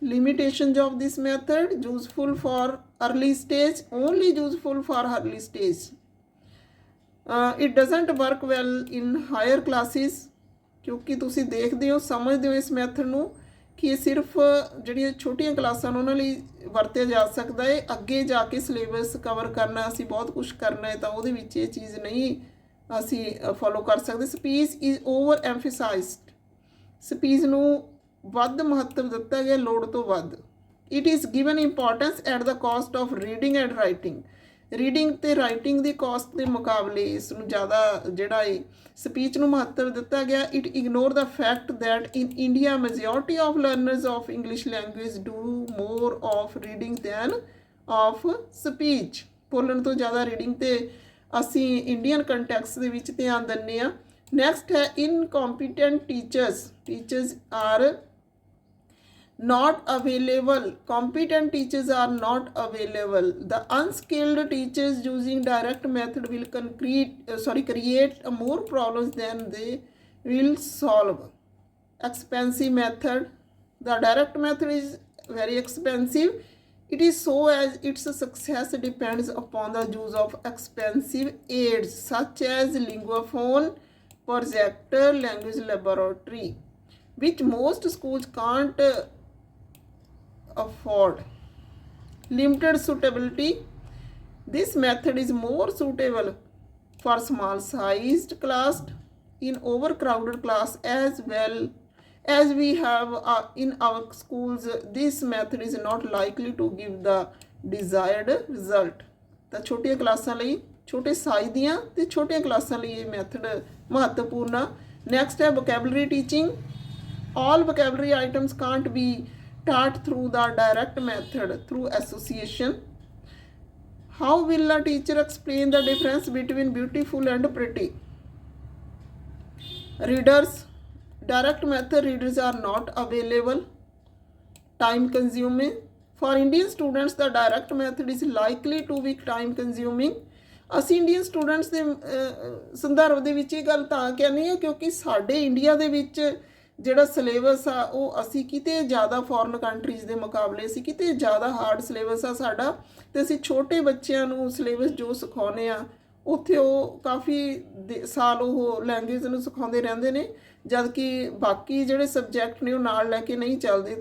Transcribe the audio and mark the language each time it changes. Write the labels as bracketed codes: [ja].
[en] Limitations of this method: useful for early stage, only useful for early stage. It doesn't work well in higher classes, [pa] ਕਿਉਂਕਿ ਤੁਸੀਂ ਦੇਖਦੇ ਹੋ, ਸਮਝਦੇ ਹੋ ਇਸ ਮੈਥਡ ਨੂੰ ਕਿ ਇਹ ਸਿਰਫ ਜਿਹੜੀਆਂ ਛੋਟੀਆਂ ਕਲਾਸਾਂ ਨੇ ਉਹਨਾਂ ਲਈ ਵਰਤਿਆ ਜਾ ਸਕਦਾ ਹੈ। ਅੱਗੇ ਜਾ ਕੇ ਸਿਲੇਬਸ ਕਵਰ ਕਰਨਾ, ਅਸੀਂ ਬਹੁਤ ਕੁਛ ਕਰਨਾ ਹੈ, ਤਾਂ ਉਹਦੇ ਵਿੱਚ ਇਹ ਚੀਜ਼ ਨਹੀਂ ਅਸੀਂ ਫੋਲੋ ਕਰ ਸਕਦੇ। [en] speech is over emphasized, [pa] ਸਪੀਚ ਨੂੰ ਵੱਧ ਮਹੱਤਵ ਦਿੱਤਾ ਗਿਆ ਲੋੜ ਤੋਂ ਵੱਧ। [en] it is given importance at the cost of reading and writing, [pa] reading ਅਤੇ ਰਾਈਟਿੰਗ ਦੀ ਕਾਸਟ ਦੇ ਮੁਕਾਬਲੇ ਇਸ ਨੂੰ ਜ਼ਿਆਦਾ ਜਿਹੜਾ ਹੈ ਸਪੀਚ ਨੂੰ ਮਹੱਤਵ ਦਿੱਤਾ ਗਿਆ। [en] it ignore the fact that in India majority of learners of English language do more of reading than of speech, [pa] ਬੋਲਣ ਤੋਂ ਜ਼ਿਆਦਾ ਰੀਡਿੰਗ 'ਤੇ ਅਸੀਂ ਇੰਡੀਅਨ ਕੰਟੈਕਸ ਦੇ ਵਿੱਚ ਧਿਆਨ ਦਿੰਦੇ ਹਾਂ। [en] Next ਹੈ incompetent teachers, teachers are not available, competent teachers are not available. The unskilled teachers using direct method will create more problems than they will solve. Expensive method, the direct method is very expensive. It is so as its success depends upon the use of expensive aids such as linguaphone, projector, language laboratory, which most schools can't afford. Limited suitability, this method is more suitable for small sized class. In overcrowded class as well as we have in our schools, this method is not likely to give the desired result. [pa] ਤਾਂ ਛੋਟੀਆਂ ਕਲਾਸਾਂ ਲਈ, ਛੋਟੇ size ਦੀਆਂ ਤੇ ਛੋਟੀਆਂ ਕਲਾਸਾਂ ਲਈ ਇਹ ਮੈਥਡ ਮਹੱਤਵਪੂਰਨ ਆ। [en] Next ਹੈ vocabulary teaching. All vocabulary items can't be taught through the direct method, through association. How will a teacher explain the difference between beautiful and pretty? Readers, direct method readers are not available. Time consuming. For Indian students, the direct method is likely to be time consuming. [pa] ਅਸੀਂ Indian students ਦੇ ਸੰਦਰਭ ਦੇ ਵਿੱਚ ਇਹ ਗੱਲ ਤਾਂ ਕਹਿੰਦੇ ਹਾਂ ਕਿਉਂਕਿ ਸਾਡੇ ਇੰਡੀਆ ਦੇ ਵਿੱਚ ਜਿਹੜਾ ਸਿਲੇਬਸ ਆ ਉਹ ਅਸੀਂ ਕਿਤੇ ਜ਼ਿਆਦਾ ਫੋਰਨ ਕੰਟਰੀਜ਼ ਦੇ ਮੁਕਾਬਲੇ ਅਸੀਂ ਕਿਤੇ ਜ਼ਿਆਦਾ ਹਾਰਡ ਸਿਲੇਬਸ ਆ ਸਾਡਾ, ਅਤੇ ਅਸੀਂ ਛੋਟੇ ਬੱਚਿਆਂ ਨੂੰ ਸਿਲੇਬਸ ਜੋ ਸਿਖਾਉਂਦੇ ਆ ਉੱਥੇ ਉਹ ਕਾਫੀ ਸਾਲ ਉਹ ਲੈਂਗੁਏਜ ਨੂੰ ਸਿਖਾਉਂਦੇ ਰਹਿੰਦੇ ਨੇ, ਜਦ ਕਿ ਬਾਕੀ ਜਿਹੜੇ ਸਬਜੈਕਟ ਨੇ ਉਹ ਨਾਲ ਲੈ ਕੇ ਨਹੀਂ ਚੱਲਦੇ।